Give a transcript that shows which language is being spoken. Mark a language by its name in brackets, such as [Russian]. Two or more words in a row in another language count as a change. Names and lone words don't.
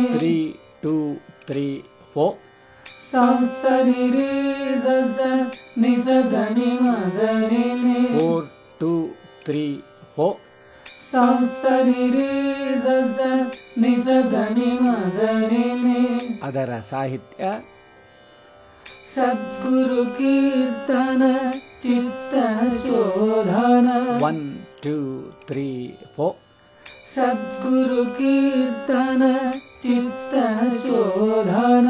[Kannada] 3 2 3 4 ಸರಿ ರೇ ಸ ನಿ ಸ ಧ ನಿ ಮ ಗ ರಿ ನಿ 4 2 3 4 ಸರಿ ರೇ ಸ ನಿ ಸ ಧ ನಿ ಮ ಗ ರಿ ನಿ ಅದರ ಸಾಹಿತ್ಯ ಸದ್ಗುರು ಕೀರ್ತನ ಚಿತ್ತ ಶೋಧನ 1 2 3 4 ಸದ್ಗುರು ಕೀರ್ತನ ಚಿತ್ತ ಶೋಧನ